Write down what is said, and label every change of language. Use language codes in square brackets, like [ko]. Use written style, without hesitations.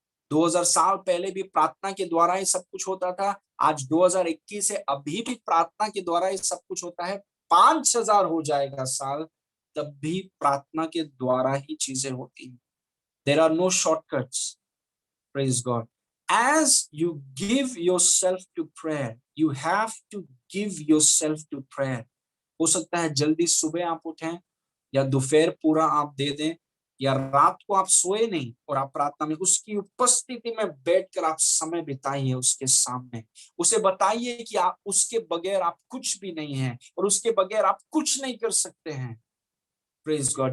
[hi] 2000 साल पहले भी प्रार्थना के द्वारा ही सब कुछ होता था। आज 2021 है, अभी भी प्रार्थना के द्वारा ही सब कुछ होता है। 5000 हो जाएगा साल, तब भी प्रार्थना के द्वारा ही चीजें होती हैं। [en] There are no shortcuts. Praise God. As you give yourself to prayer, you have to give yourself to prayer. [hi] हो सकता है जल्दी सुबह आप उठें, या दोपहर पूरा आप दे दें, या रात को आप सोए नहीं और आप प्रार्थना में उसकी उपस्थिति में बैठकर आप समय बिताइए उसके सामने। उसे बताइए कि आप उसके बगैर आप कुछ भी नहीं है, और उसके बगैर आप कुछ नहीं कर सकते हैं। [en] Praise God.